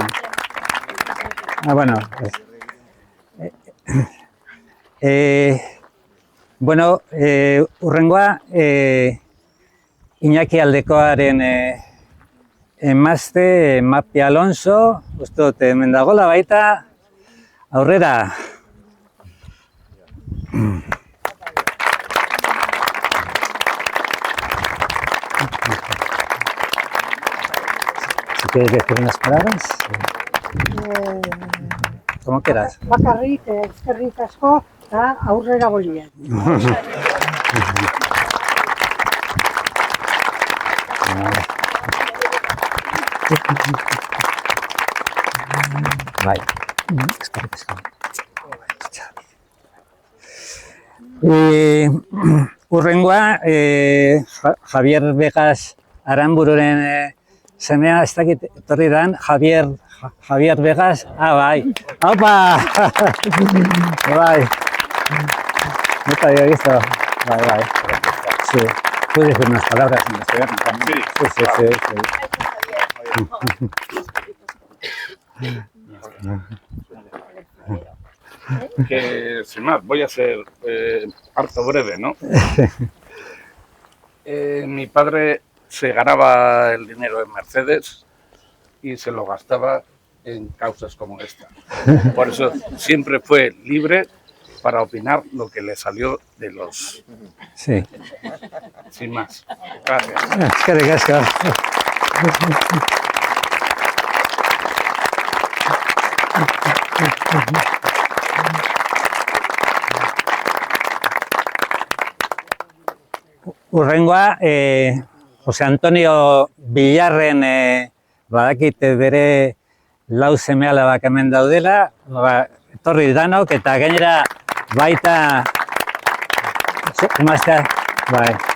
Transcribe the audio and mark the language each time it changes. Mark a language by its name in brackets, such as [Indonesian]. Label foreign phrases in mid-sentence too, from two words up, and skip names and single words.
[Basque] Bueno, hurrengoa Iñaki Aldekoaren emazte Mapi Alonso, uste dut hemen dagoela baita, aurrera. [Spanish] Si quieres decir unas palabras. Como quieras. [Basque] Bakarrik, eskerrik asko, eta aurrera golia. Bai, eskerrik asko. Hurrengoa, Javier Vegas Aranbururen semea, ez dakit etorri dan, Javier Vegas, bai, ¡opa! Bai, [Spanish] no te había visto, bai, sí, puedes decir unas palabras en castellano también. Sí. Que sin más, voy a ser harto breve, ¿no? Mi padre se ganaba el dinero en Mercedes y se lo gastaba en causas como esta. Por eso siempre fue libre para opinar lo que le salió de los... Sí. Sin más. Gracias. [Basque] Eskerrik asko. Hurrengoa, Jose Antonio Villarren badakit bere lau seme-alabak hemen daudela, etorri danok eta gainera baita emaztea, bai.